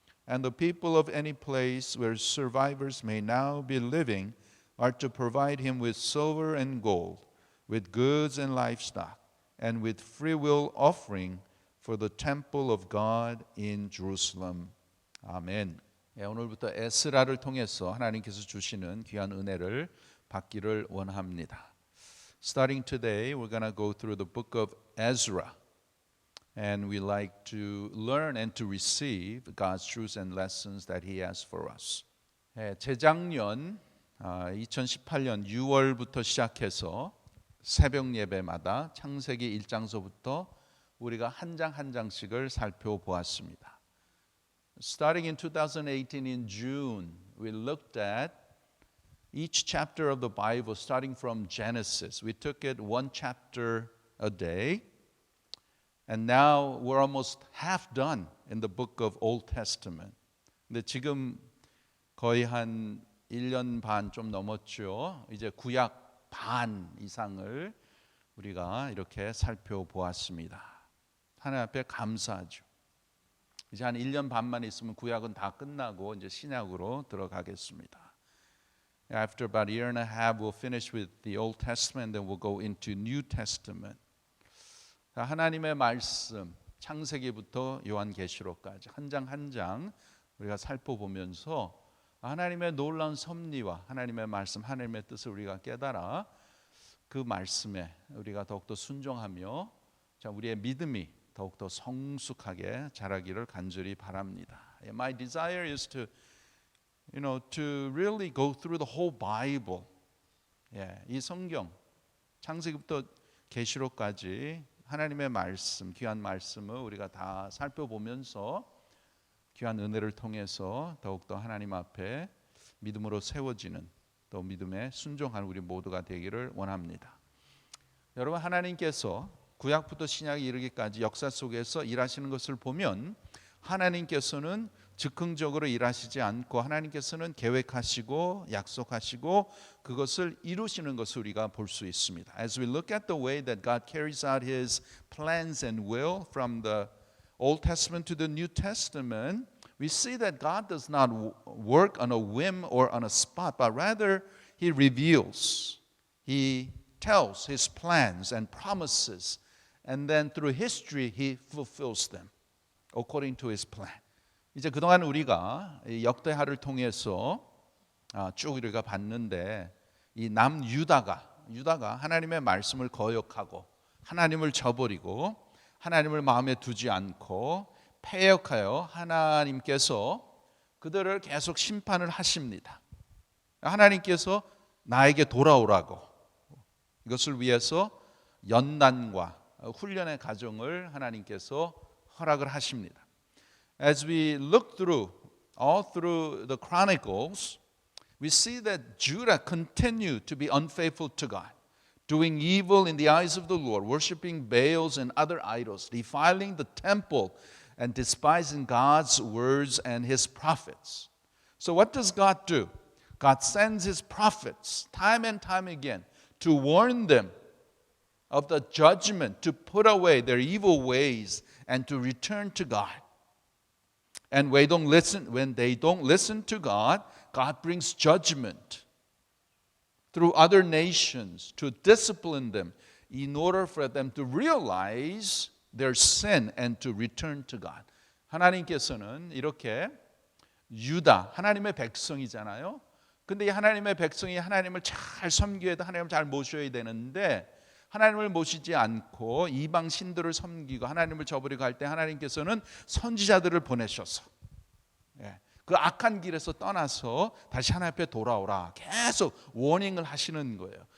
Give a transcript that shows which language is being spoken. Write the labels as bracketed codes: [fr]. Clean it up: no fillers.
[en] And the people of any place where survivors may now be living are to provide him with silver and gold, with goods and livestock, and with free will offering for the temple of God in Jerusalem. [ko] 아멘. 오늘부터 에스라를 통해서 하나님께서 주시는 귀한 은혜를 받기를 원합니다. [en] Starting today, we're going to go through the book of Ezra. And we like to learn and to receive God's truths and lessons that He has for us. [ko] 재작년 2018년 6월부터 시작해서 새벽 예배마다 창세기 1장서부터 우리가 한 장 한 장씩을 살펴보았습니다. [en] Starting in 2018 in June, we looked at each chapter of the Bible starting from Genesis. We took it one chapter a day. And now we're almost half done in the book of Old Testament. [ko] 근데 지금 거의 한 1년 반 좀 넘었죠. 이제 구약 반 이상을 우리가 이렇게 살펴보았습니다. 하나님 앞에 감사하죠. 이제 한 1년 반만 있으면 구약은 다 끝나고 이제 신약으로 들어가겠습니다. [en] After about a year and a half, we'll finish with the Old Testament, then we'll go into New Testament. [ko] 하나님의 말씀, 창세기부터 요한계시록까지 한 장 한 장 우리가 살펴보면서 하나님의 놀라운 섭리와 하나님의 말씀, 하나님의 뜻을 우리가 깨달아 그 말씀에 우리가 더욱더 순종하며 우리의 믿음이 더욱더 성숙하게 자라기를 간절히 바랍니다. [en] My desire is to really go through the whole Bible. [ko] 이 성경, 창세기부터 계시록까지 하나님의 말씀, 귀한 말씀을 우리가 다 살펴보면서 귀한 은혜를 통해서 더욱더 하나님 앞에 믿음으로 세워지는 또 믿음에 순종하는 우리 모두가 되기를 원합니다. 여러분, 하나님께서 구약부터 신약에 이르기까지 역사 속에서 일하시는 것을 보면 하나님께서는 즉흥적으로 일하시지 않고 하나님께서는 계획하시고 약속하시고 그것을 이루시는 것을 우리가 볼 수 있습니다. [en] As we look at the way that God carries out His plans and will from the Old Testament to the New Testament, we see that God does not work on a whim or on a spot, but rather He reveals, He tells His plans and promises, and then through history He fulfills them according to His plan. [ko] 이제 그동안 우리가 역대하를 통해서 쭉 우리가 봤는데 이 남유다가 하나님의 말씀을 거역하고 하나님을 저버리고 하나님을 마음에 두지 않고 패역하여 하나님께서 그들을 계속 심판을 하십니다. 하나님께서 나에게 돌아오라고 이것을 위해서 연단과 훈련의 과정을 하나님께서 허락을 하십니다. [en] As we look all through the Chronicles, we see that Judah continued to be unfaithful to God, doing evil in the eyes of the Lord, worshiping Baals and other idols, defiling the temple, and despising God's words and His prophets. So what does God do? God sends His prophets time and time again to warn them of the judgment, to put away their evil ways and to return to God. And when they don't listen to God, God brings judgment through other nations to discipline them in order for them to realize their sin and to return to God. [ko] 하나님께서는 이렇게 유다, 하나님의 백성이잖아요. 근데 이 하나님의 백성이 하나님을 잘 섬겨야 돼, 하나님을 잘 모셔야 되는데 하나님을 모시지 않고 이방 신들을 섬기고 하나님을 저버리고 할 때 하나님께서는 선지자들을 보내셔서 그 악한 길에서 떠나서 다시 하나님 앞에 돌아오라 계속 워닝을 하시는 거예요.